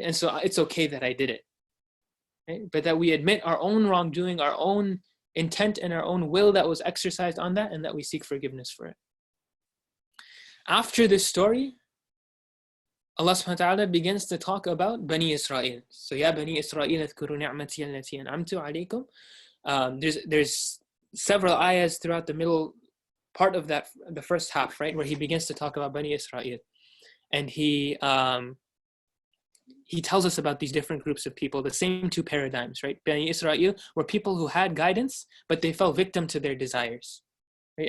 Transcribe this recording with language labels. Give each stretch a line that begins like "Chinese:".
English: And so it's okay that I did it, right? But that we admit our own wrongdoing, our own intent and our own will that was exercised on that, and that we seek forgiveness for it. After this story, Allah subhanahu wa ta'ala begins to talk about Bani Israel.
Arabic: So, Ya Bani Israel, اذكروا نعمتي التي أنعمت عليكم.
English: There's several ayahs throughout the middle part of that, the first half, right, where he begins to talk about Bani Israel. And he tells us about these different groups of people, the same two paradigms, right? Bani Israel were people who had guidance, but they fell victim to their desires. Right?